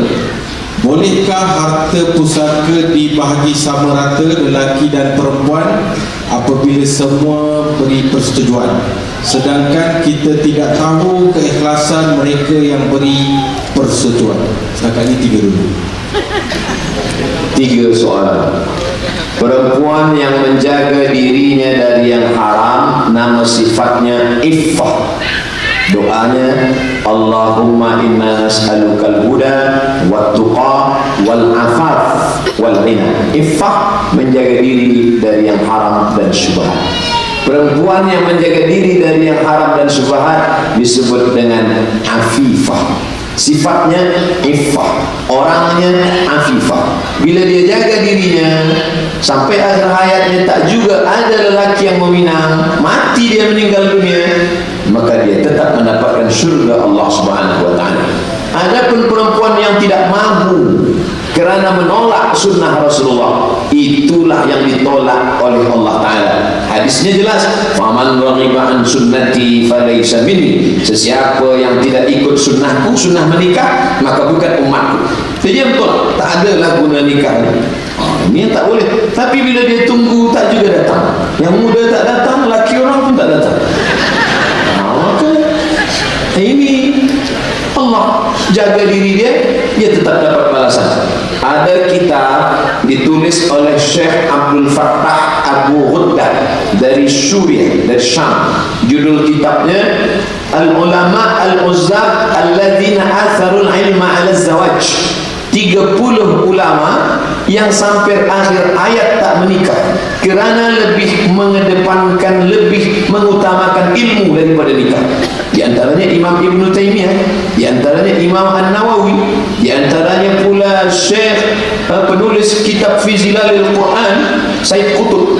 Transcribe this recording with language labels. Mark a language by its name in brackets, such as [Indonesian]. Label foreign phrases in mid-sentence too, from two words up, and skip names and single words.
[Malay] Bolehkah harta pusaka dibahagi sama rata lelaki dan perempuan apabila semua beri persetujuan, sedangkan kita tidak tahu keikhlasan mereka yang beri persetujuan? Setakat ini tiga dulu. Tiga soalan. Perempuan yang menjaga dirinya dari yang haram, nama sifatnya iffah. Doanya, [Arabic] اللهم إنا نسألك الهدى والتقى والعفاف والغنى. [Malay] Iffah, menjaga diri dari yang haram dan syubhat. Perempuan yang menjaga diri dari yang haram dan syubhat disebut dengan afifah. Sifatnya iffah, orangnya afifah. Bila dia jaga dirinya sampai akhir hayatnya, tak juga ada lelaki yang meminang, mati dia meninggal dunia, maka dia tetap mendapatkan syurga Allah [Arabic] سبحانه وتعالى. [Malay] Adapun perempuan yang tidak mahu kerana menolak sunnah Rasulullah. Itulah yang ditolak oleh Allah Ta'ala. Hadisnya jelas, [Arabic] فمن رغب عن سنتي فليس مني. [Malay] Sesiapa yang tidak ikut sunnahku, sunnah menikah, maka bukan umatku. Jadi betul, tak adalah guna nikah ni. Ini yang tak boleh. Tapi bila dia tunggu, tak juga datang. Yang muda tak datang, lelaki orang pun tak datang. Maka ini Allah jaga diri dia, dia tetap dapat balasan. Ada kitab ditulis oleh Syekh Abdul Fattah Abu Ghuddah dari Suriah, dari Syam. Judul kitabnya Al-Ulama Al-Uzzab Alladzina Atharul Ilma Ala Zawaj. 30 ulama yang sampai akhir ayat tak menikah kerana lebih mengedepankan, lebih mengutamakan ilmu daripada nikah. Di antaranya Imam Ibn Taymiyah, di antaranya Imam An-Nawawi, di antaranya pula Syekh penulis kitab Fi Zilalil Quran, Said Qutb.